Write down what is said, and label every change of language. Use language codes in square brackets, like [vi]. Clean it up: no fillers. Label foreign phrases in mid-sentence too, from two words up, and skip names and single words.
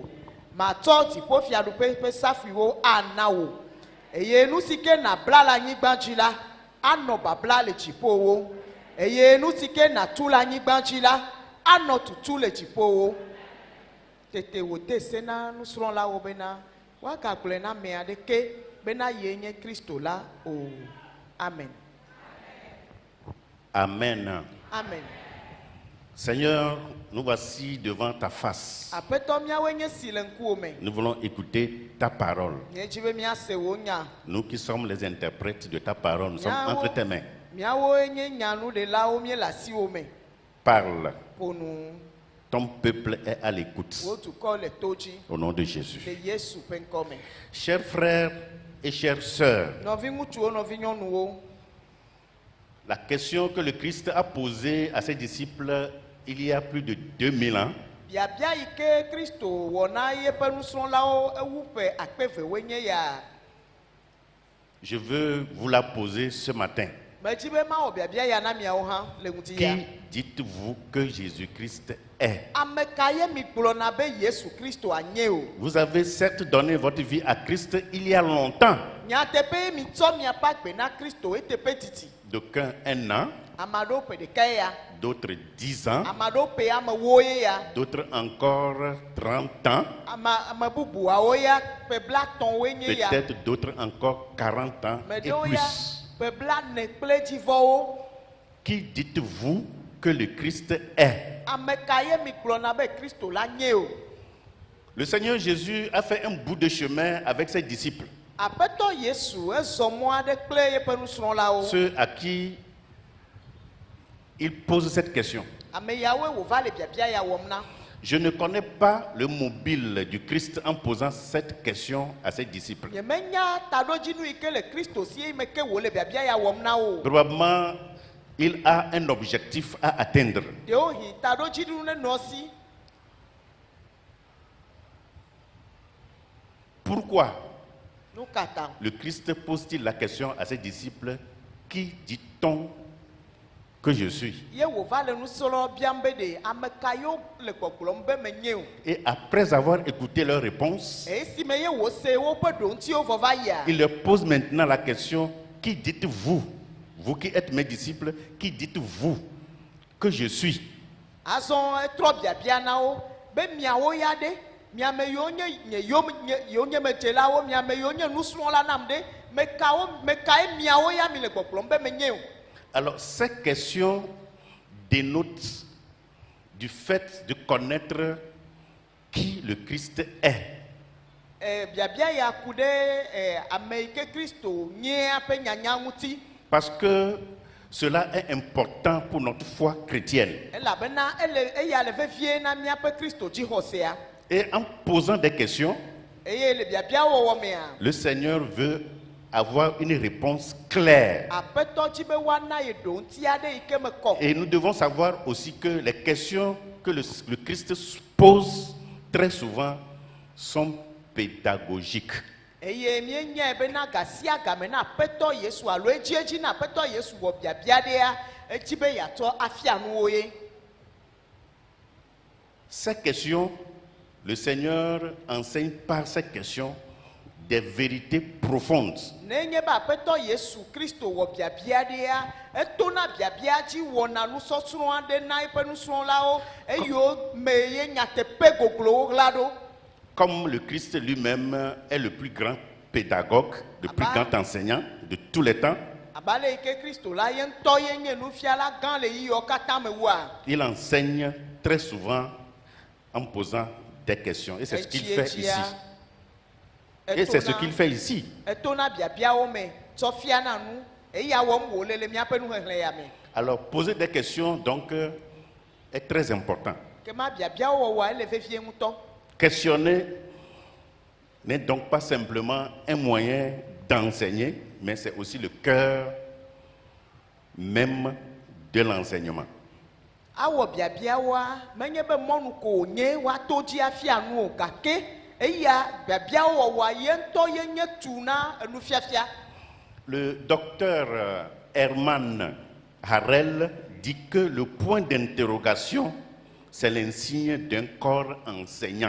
[ee] Matsɔ dziƒofiaɖuƒe ƒe safuiwo ana wo, eye nu si ke nabla le anyigba dzi la anɔ babla le dziƒowo, eye nu si ke natu le anyigba dzi la anɔ tutu le dziƒowo. Tete wòde se na nusrɔ̃lawo bena wagagblɔe na ame aɖeke bena ye nye Kristo la o. Amen. Amen. Amen. [fr] Seigneur, nous voici devant ta face. [ee] Aƒetɔ míawoe nye si le ŋkuwò me. [fr] Nous voulons écouter ta parole. [ee] Míedzi be míase wò nya. [fr] Nous qui sommes les interprètes de ta parole, nous sommes entre tes mains. [ee] Míawoe nye nyanuɖelawo míele asiwò me. [fr] Parle. [ee] ƒo nu [fr] Ton peuple est à l'écoute. [ee] wo dukɔ le to dzi [fr] Au nom de Jésus. [ee] le Yesu ƒe ŋkɔ me. [fr] Chers frères et chères sœurs, [ee] Nɔvi ŋutsuwo, nɔvi nyɔnuwo, [fr] la question que le Christ a posée à ses disciples il y a plus de 2000 ans, [ee] biabia yi ke Kristo wɔ na yeƒe nusrɔ̃lawo ewu ƒe akpe evewoe nye ya. [fr] je veux vous la poser ce matin. [ee] Medzi be mawɔ biabia ya na miawo hã le ŋuti ya. [fr] Qui dites-vous que Jésus-Christ est? [ee] Ame ka ye mi gblɔna be Yesu Kristo anye o? [fr] Vous avez certes donné votre vie à Christ il y a longtemps. [ee] Nyateƒe mi tsɔ miaƒe agbe na Kristo eteƒe titi. [fr] D'aucuns 1 an, [ee] Ame aɖewo ƒe ɖeka ya, [fr] d'autres 10 ans, [ee] ame aɖewo ƒe ame woe ya, [fr] d'autres encore 30 ans, [ee] ame bubuawo ya ƒe blatɔ̃woe nye ya, [fr] peut-être d'autres encore 40 ans me et [ee] ɖewo ya [fr] plus. [ee] ƒe blane kple dzivɔwo. [fr] Qui dites-vous que le Christ est? [ee] Ame ka ye mi gblɔna be Kristo la nye o? [fr] Le Seigneur Jésus a fait un bout de chemin avec ses disciples, [ee] Aƒetɔ Yesu ezɔ mɔ aɖe kple yeƒe nusrɔ̃lawo. [fr] ceux à qui il pose cette question. [ee] Ame yawoe wòva le biabia ya wɔm na. [fr] Je ne connais pas le mobile du Christ en posant cette question à ses disciples. [ee] Nyemenya taɖodzinu yi ke le Kristo si yi me ke wòle biabia ya wɔm na o. [fr] Probablement, il a un objectif à atteindre. [ee] Ɖewohi taɖodzinu ne nɔ si. [fr] Pourquoi [ee] Nu ka ta? [fr] le Christ pose-t-il la question à ses disciples? Qui dit-on que je suis? [ee] Ye wòva le nusrɔ̃lawo biam be ɖe ame ka yewo le gbɔgblɔm be menye o. [fr] Et après avoir écouté leur réponse, [ee] Esime ye wòse woƒe ɖoŋutiwo vɔ va yia. [fr] il leur pose maintenant la question: qui dites-vous, vous qui êtes mes disciples, qui dites-vous que je suis? [ee] Azɔ etrɔ biabia na wo be miawo ya ɖe, miame yiwo nye yiwo nye medzelawo, miame yiwo nye nusrɔ̃la nam ɖe, me kae miawo ya mi le gbɔgblɔm be menye o. [fr] Alors, ces questions dénotent du fait de connaître qui le Christ est. [ee] Biabia ya ku ɖe ame yi ke Kristo nyea ƒe nyanya ŋuti. [fr] Parce que cela est important pour notre foi chrétienne. [ee] Elabena eya le vevie na míaƒe Kristo dzixɔsea. [fr] Et en posant des questions, [ee] Eye le biabia wɔwɔ mea, [fr] le Seigneur veut avoir une réponse claire. [ee] Aƒetɔ dzi be woana ye ɖoŋuti aɖe yi ke me kɔ. [fr] Et nous devons savoir aussi que les questions que le Christ pose très souvent sont pédagogiques. [ee] Eye míenyae bena ga sia game na Aƒetɔ Yesu alo edzi na Aƒetɔ Yesu wɔ biabia ɖea, edzi be yeatsɔ afia nu wo ye. [fr] Ces questions, le Seigneur enseigne par ces questions des vérités profondes. [ee] Nenye be Aƒetɔ Yesu Kristo wɔ biabia ɖea, etona biabia dzi wɔna nusɔsrɔ̃ aɖe na eƒe nusrɔ̃lawo, eyiwo me ye nyateƒe goglowo ɣla ɖo. [fr] Comme le Christ lui-même est le plus grand pédagogue, le plus grand enseignant de tous les temps, [ee] Abale yi ke Kristo la ye ŋutɔ ye nye nufiala gã le yiwo katã me woa. [fr] il enseigne très souvent en posant des questions. Et c'est ce qu'il fait ici. Et c'est ce qu'il fait ici. [ee] Etona biabiawo me tsɔ fia na nu, eya wɔm wòle le míaƒe nuxexlẽ ya me. [fr] Alors, poser des questions, donc, est très important. [ee] Kema biabiawo wɔwɔa ele vevie ŋutɔ. [fr] Questionner n'est donc pas simplement un moyen d'enseigner, mais c'est aussi le cœur même de l'enseignement. [ee] Awɔ biabiawoa menye be mɔnu ko wònye woato dzi afia nu o, gake eya biabiawo wɔwɔa ye ŋutɔ ye nye tu na enufiafia. [fr] Le docteur Hermann Harel dit que le point d'interrogation, c'est l'insigne d'un corps enseignant.